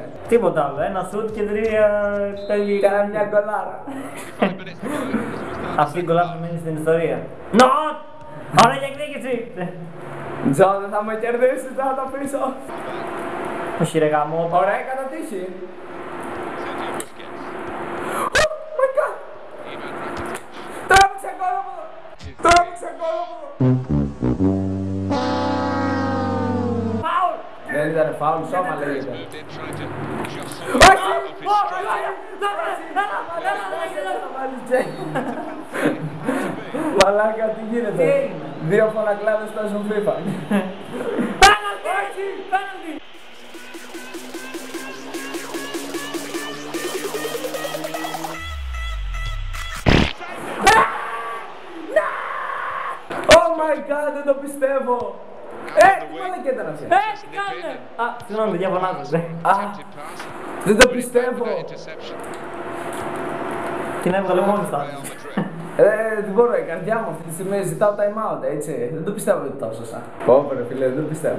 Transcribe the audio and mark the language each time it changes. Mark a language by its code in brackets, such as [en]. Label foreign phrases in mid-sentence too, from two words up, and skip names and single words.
[el] Τίποτα άλλο, ένα σουτ και τρία τέλη. Κάνα μια γκολάρα. Αυτή η γκολάρα θα μείνει στην ιστορία. Νοτ! Ωραία για εκδίκηση. Τζο, δεν θα με κερδίσεις, θα το πίσω. Όχι ρε γαμώ. Ωραία, κατά τύχη. [en] Oh my god. [el] Τράβηξε γκολ από εδώ. Τράβηξε γκολ από εδώ. Φάουλ! Δεν ήταν φάουλ, σώμα λέγεται. Μαλάκα, τι γίνεται. Δύο φωνακλάδες παίζουν FIFA. Πέναλτι! Πέναλτι! [en] Oh my god, [el] δεν το πιστεύω. Τι μαλακιά ήταν αυτή. Τι κάνετε! Συγγνώμη, παιδιά, φωνάζετε. Δεν το πιστεύω. Την έβγαλε μόνη στα. Δεν μπορώ, η καρδιά μου αυτή τη στιγμή ζητάω [en] time out, [el] έτσι. Δεν το πιστεύω ότι το έσωσα. Πω ρε φίλε, δεν το πιστεύω.